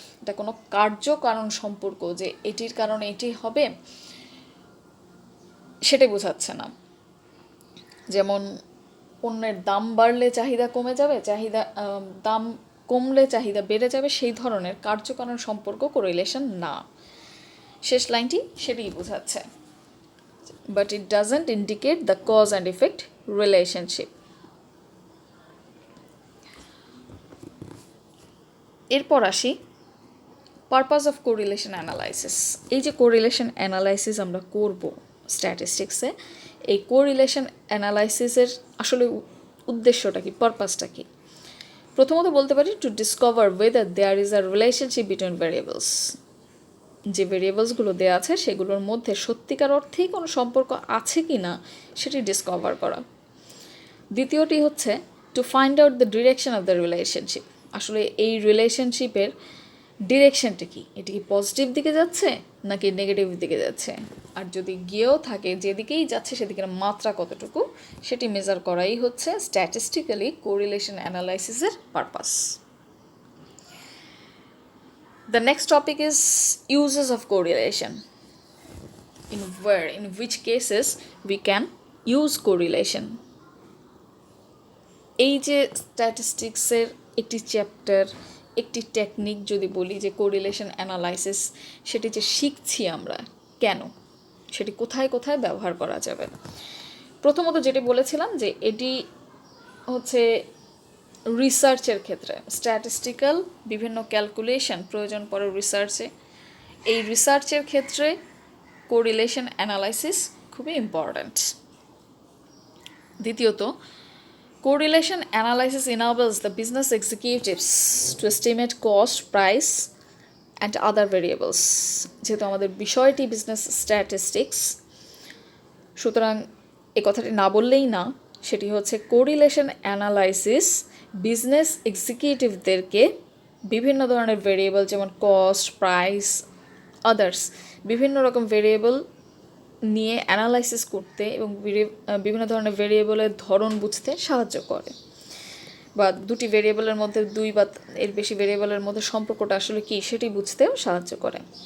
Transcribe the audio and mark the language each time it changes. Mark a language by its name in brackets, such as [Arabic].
[Bangla] এটা কোনো কারণ সম্পর্ক যে এটির কারণে এটি হবে সেটাই বোঝাচ্ছে না। যেমন পণ্যের দাম বাড়লে চাহিদা কমে যাবে, দাম কমলে চাহিদা বেড়ে যাবে, সেই ধরনের কার্যকারণ সম্পর্ক কোরিলেশন না। শেষ লাইনটি সেটাই বোঝাচ্ছে, [English] but it doesn't indicate the cause and effect relationship. [Bangla] এরপর আসি [English] Purpose of correlation analysis. [Bangla] এই যে কোরিলেশন অ্যানালাইসিস আমরা করব স্ট্যাটিস্টিক্সে, এই কোরিলেশন অ্যানালাইসিসের আসলে উদ্দেশ্যটা কি, পারপাসটা কি? প্রথমত বলতে পারি [English] To discover whether there is a relationship between variables. [Bangla] যে ভেরিয়েবলসগুলো দেওয়া আছে সেগুলোর মধ্যে সত্যিকার অর্থেই কোনো সম্পর্ক আছে কি না সেটি ডিসকভার করা। দ্বিতীয়টি হচ্ছে [English] To find out the direction of the relationship. [Bangla] আসলে এই রিলেশনশিপের ডিরেকশনটা কি, এটি কি পজিটিভ দিকে যাচ্ছে নাকি নেগেটিভ দিকে যাচ্ছে, আর যদি গিয়েও থাকে যেদিকেই যাচ্ছে সেদিকের মাত্রা কতটুকু সেটি মেজার করাই হচ্ছে statistically correlation অ্যানালাইসিসের purpose. [English] The next topic is uses of correlation. In which cases we can use correlation. [Bangla] এই যে স্ট্যাটিস্টিক্সের একটি চ্যাপ্টার, একটি টেকনিক যদি বলি যে কোরিলেশন অ্যানালাইসিস, সেটি যে শিখছি আমরা কেন, সেটি কোথায় কোথায় ব্যবহার করা যাবে। প্রথমত যেটি বলেছিলাম যে এটি হচ্ছে রিসার্চের ক্ষেত্রে, স্ট্যাটিস্টিক্যাল বিভিন্ন ক্যালকুলেশন প্রয়োজন পড়ে রিসার্চে। এই রিসার্চের ক্ষেত্রে কোরিলেশন অ্যানালাইসিস খুবই ইম্পর্ট্যান্ট। দ্বিতীয়ত, [English] Correlation analysis enables the business executives to estimate cost, price and other variables. [Bangla] যেহেতু আমাদের বিষয়টি বিজনেস স্ট্যাটিস্টিক্স, সুতরাং এ কথাটি না বললেই না, সেটি হচ্ছে কোরিলেশন অ্যানালাইসিস বিজনেস এক্সিকিউটিভদেরকে বিভিন্ন ধরনের ভেরিয়েবল যেমন কস্ট, প্রাইস, আদার্স বিভিন্ন রকম ভেরিয়েবল নিয়ে অ্যানালাইসিস করতে এবং বিভিন্ন ধরনের ভেরিয়েবলের ধরন বুঝতে সাহায্য করে, বা দুটি ভেরিয়েবলের মধ্যে দুই বা এর বেশি ভেরিয়েবলের মধ্যে সম্পর্কটা আসলে কী সেটি বুঝতেও সাহায্য করে।